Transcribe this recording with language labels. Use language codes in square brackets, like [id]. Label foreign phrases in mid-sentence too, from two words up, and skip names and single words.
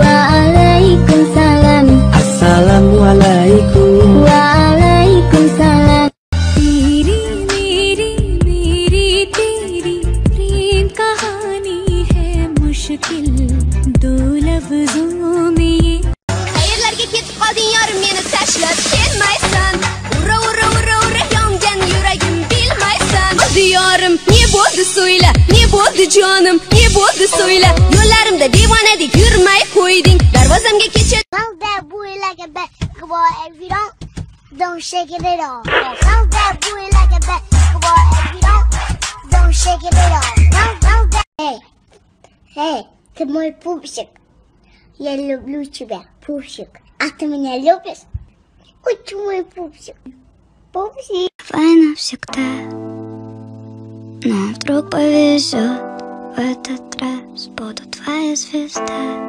[ar] وعليكم السلام. السلام عليكم. Waalaikumsalam. [hi] तेरी मेरी मेरी तेरी प्रेम कहानी है मुश्किल दो लफ्जों में ये. [uz] Hayırlarga ketib qolding yorim meni tashlab kelmaysan. Ura ura ura ura yongan yuragim bilmaysan. Diyorim ne bo'ldi so'yla, ne bo'ldi jonim, ne bo'ldi so'yla. Yo'llarimda devonadek yurmay qo'yding. Darvozamga kechib [en] Bounce that booty like a basketball. If you don't shake it at all. Bounce that booty like a basketball. If you don't shake it at all. Bounce that. [ru] Эй, ты мой пупсик. Я люблю тебя, пупсик. А ты меня любишь? Очень мой пупсик. Пупсик. Давай навсегда, но вдруг повезет. В этот раз буду твоя звезда.